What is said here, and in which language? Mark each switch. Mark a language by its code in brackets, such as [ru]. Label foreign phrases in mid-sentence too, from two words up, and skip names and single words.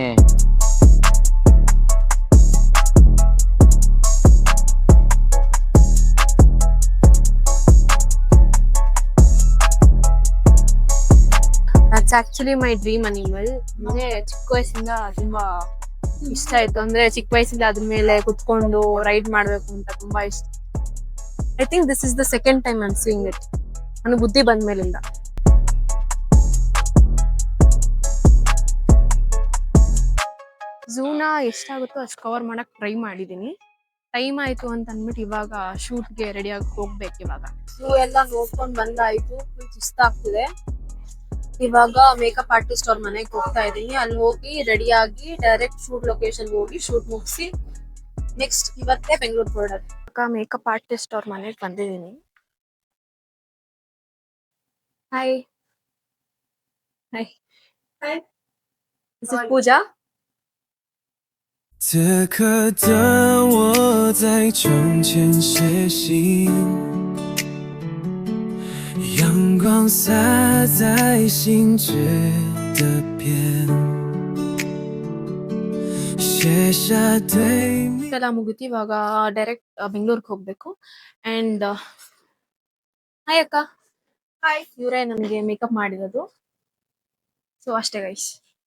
[en] that's actually my dream animal. [kn] ಅಂದ್ರೆ ಚಿಕ್ಕ ವಯಸ್ಸಿಂದ ತುಂಬಾ ಇಷ್ಟ ಆಯ್ತು. ಅಂದ್ರೆ ಚಿಕ್ಕ ವಯಸ್ಸಿಂದ ಅದ್ರ ಮೇಲೆ ಕುತ್ಕೊಂಡು ರೈಡ್ ಮಾಡ್ಬೇಕು ಅಂತ ತುಂಬಾ ಇಷ್ಟ. [en] I think this is the second time I am seeing it. [kn] ನನಗೆ ಬುದ್ಧಿ ಬಂದ ಮೇಲಿಂದ. ಝೂನ ಎಷ್ಟಾಗುತ್ತೋ ಅಷ್ಟು ಕವರ್ ಮಾಡಕ್ ಟ್ರೈ ಮಾಡಿದೀನಿ. ಟೈಮ್ ಆಯ್ತು ಅಂತ ಅಂದ್ಬಿಟ್ಟು ಇವಾಗ ಶೂಟ್ಗೆ ರೆಡಿಯಾಗಿ ಹೋಗ್ಬೇಕು. ಇವಾಗ ಝೂ ಎಲ್ಲ ನೋಡ್ಕೊಂಡ್ ಬಂದಾಯ್ತು. ಫುಲ್ ಸುಸ್ತಾಗ್ತಿದೆ. ಇವಾಗ [en] makeup artist [kn] ಅವ್ರ ಮನೆಗೆ ಹೋಗ್ತಾ ಇದೀನಿ. ಅಲ್ಲಿ ಹೋಗಿ ರೆಡಿ ಆಗಿ [en] direct shoot location [kn] ಹೋಗಿ ಶೂಟ್ ಮುಗಿಸಿ ನೆಕ್ಸ್ಟ್ ಇವತ್ತೇ ಬೆಂಗಳೂರು ಹೊರಡೋದು. ಅಕ್ಕ [en] makeup artist [kn] ಅವ್ರ ಮನೆಗೆ ಬಂದಿದ್ದೀನಿ. [en] hi hi hi, this is Pooja. [zh] 此刻的我在窗前写信，阳光洒在心觉的边，写下对你。 [kn] ಎಲ್ಲ ಮುಗಿತು, ಇವಾಗ ಡೈರೆಕ್ಟ್ ಬೆಂಗಳೂರಿಗೆ ಹೋಗ್ಬೇಕು. [en] and hi [kn] ಅಕ್ಕ. ಹಾಯ್, ಇವರೇ ನನಗೆ ಮೇಕಪ್ ಮಾಡಿರೋದು. ಸೊ ಅಷ್ಟೇ ಗೈಸ್.